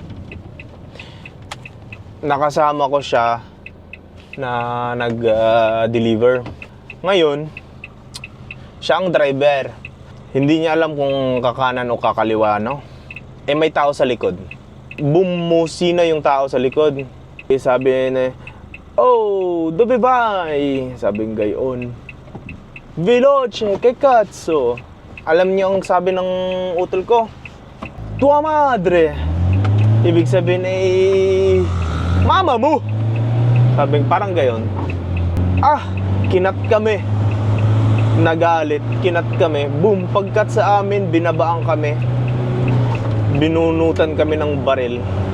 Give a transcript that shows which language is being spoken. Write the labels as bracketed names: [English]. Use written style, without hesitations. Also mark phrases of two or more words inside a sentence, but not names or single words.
[Filipino] Nakasama ko siya na nag-deliver. Ngayon, siya ang driver. Hindi niya alam kung kakanan o kakaliwa, no? May tao sa likod. Bumusina yung tao sa likod. Sabi na, [Italian] "Oh, dove vai?" [Filipino] Sabing gayon. [Italian] "Veloce, che cazzo?" [Filipino] Alam niyo ang sabi ng utol ko? [Italian] "Tua madre." [Filipino] Ibig sabihin mama mo. Sabing parang gayon. Kinat kami. Nagalit, kinat kami. Boom, pagkat sa amin, binabaan kami. Binunutan kami ng baril.